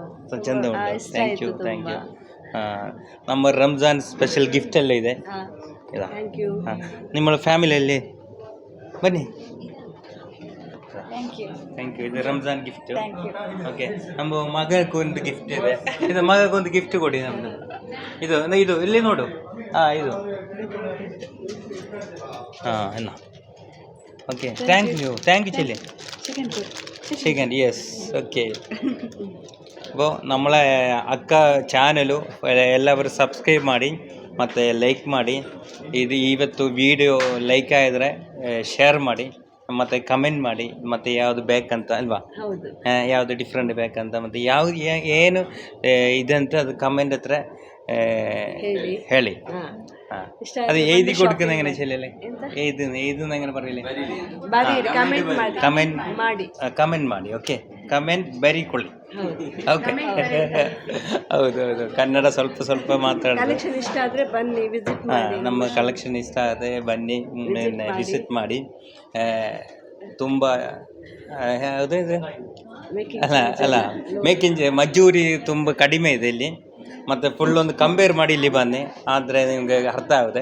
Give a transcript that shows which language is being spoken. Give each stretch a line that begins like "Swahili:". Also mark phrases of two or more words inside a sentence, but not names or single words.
English: thank you.
Kannada: ನಮ್ಮ ರಂಜಾನ್
English: special gift
Kannada: ಎಲ್ಲ ಇದೆ. ನಿಮ್ಮ ಫ್ಯಾಮಿಲಿಯಲ್ಲಿ ಬನ್ನಿ.
English: thank you.
Kannada: ಇದು ರಂಜಾನ್ ಗಿಫ್ಟ್. ಓಕೆ, ನಮ್ಮ ಮಗಕ್ಕೊಂದು ಗಿಫ್ಟ್ ಇದೆ. ಇದು ಮಗಕ್ಕೊಂದು ಗಿಫ್ಟ್ ಕೊಡಿ ನಮ್ಮದು. ಇದು ಇಲ್ಲಿ ನೋಡು. ಇದು
Malayalam: എന്നാ ഓക്കെ.
English: thank you
Malayalam: ചെല്ലി ചിക്കൻ.
English: yes, okay.
Malayalam: അപ്പോൾ നമ്മളെ
Kannada: ಅಕ್ಕ ಚಾನಲು ಎಲ್ಲರೂ ಸಬ್ಸ್ಕ್ರೈಬ್ ಮಾಡಿ ಮತ್ತು ಲೈಕ್ ಮಾಡಿ. ಇವತ್ತು ವಿಡಿಯೋ ಲೈಕ್ ಆಗಿದ್ರೆ ಶೇರ್ ಮಾಡಿ ಮತ್ತು ಕಮೆಂಟ್ ಮಾಡಿ. ಮತ್ತು ಯಾವುದು ಬೇಕಂತ ಅಲ್ವಾ, ಯಾವುದು ಡಿಫ್ರೆಂಟ್ ಬೇಕಂತ, ಮತ್ತು ಯಾವುದು ಏನು ಇದಂತ ಅದು ಕಮೆಂಟ್ ಹತ್ರ ಹೇಳಿ. ಅದು ಎಯ್ದು
Malayalam: കൊടുക്കുന്ന എങ്ങനെ ചെല്ലല്ലേ? എഴുതുന്ന എങ്ങനെ പറയില്ലേ?
Kannada: ಕಮೆಂಟ್ ಮಾಡಿ. ಓಕೆ, ಕಮೆಂಟ್ ಬರೀಕೊಳ್ಳಿ. ಓಕೆ, ಹೌದು. ಕನ್ನಡ ಸ್ವಲ್ಪ ಮಾತಾಡೋದು. ನಮ್ಮ ಕಲೆಕ್ಷನ್ ಇಷ್ಟ ಆದರೆ ಬನ್ನಿ, ವಿಸಿಟ್ ಮಾಡಿ. ತುಂಬ ಅಲ್ಲ ಮೇಕಿಂಗ್ ಮಜೂರಿ ತುಂಬ ಕಡಿಮೆ ಇದೆ ಇಲ್ಲಿ, ಮತ್ತು ಫುಲ್ ಒಂದು ಕಂಪೇರ್ ಮಾಡಿ ಇಲ್ಲಿ ಬನ್ನಿ, ಆದರೆ ನಿಮಗೆ ಅರ್ಥ ಆಗುತ್ತೆ.